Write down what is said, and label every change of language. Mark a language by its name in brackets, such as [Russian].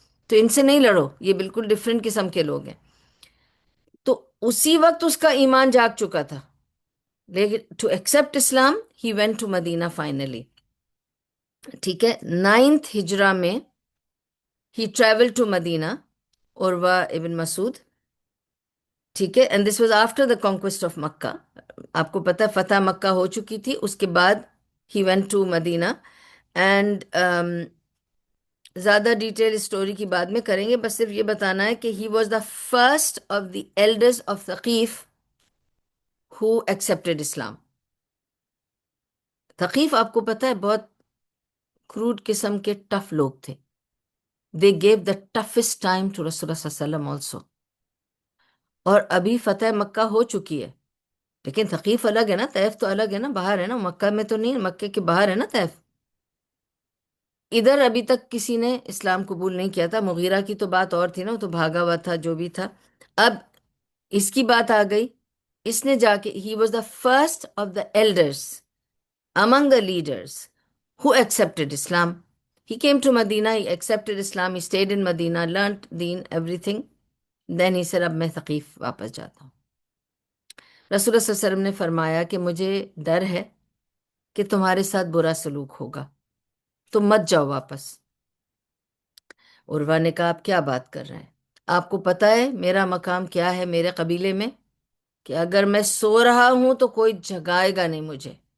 [Urdu] تو ان سے نہیں لڑو، یہ بالکل ڈفرینٹ قسم کے لوگ ہیں. تو اسی وقت اس کا ایمان جاگ چکا تھا، لیکن [English] To accept Islam he went to Medina finally. [Urdu] ٹھیک ہے. [English] 9th ہجرہ میں he travel to Medina, Urwah ibn Masud. [Urdu] ٹھیک ہے. [English] And this was after the conquest of Mecca. [Urdu] آپ کو پتہ ہے فتح مکہ ہو چکی تھی، اس کے بعد [English] He went to Medina. [Urdu] And زیادہ ڈیٹیل اسٹوری کی بعد میں کریں گے، بس صرف یہ بتانا ہے کہ [English] He was the first of the elders of Thaqif who accepted Islam. [Urdu] ثقیف آپ کو پتہ ہے بہت کروڈ قسم کے ٹف لوگ تھے. [English] they gave the toughest time to Rasul Allah صلی اللہ علیہ وسلم also. [Urdu] اور ابھی فتح مکہ ہو چکی ہے، لیکن ثقیف الگ ہے نا، طیف تو الگ ہے نا، باہر ہے نا، مکہ میں تو نہیں، مکے کے باہر ہے نا طیف. ادھر ابھی تک کسی نے اسلام قبول نہیں کیا تھا. مغیرہ کی تو بات اور تھی نا، وہ تو بھاگا ہوا تھا جو بھی تھا. اب اس کی بات آ گئی. اس نے جا کے [English] He was the first of the elders among the leaders who accepted Islam. He came to Medina, he accepted Islam, he stayed in Medina, learnt deen, everything. Then he said, [Urdu] اب میں ثقیف واپس جاتا ہوں. رسول اللہ صلی اللہ علیہ وسلم نے فرمایا کہ مجھے ڈر ہے کہ تمہارے ساتھ برا سلوک ہوگا، تم مت جاؤ واپس. عروہ نے کہا آپ کیا بات کر رہے ہیں؟ آپ کو پتہ ہے میرا مقام کیا ہے میرے قبیلے میں، کہ اگر میں سو رہا ہوں تو کوئی جگائے گا نہیں مجھے.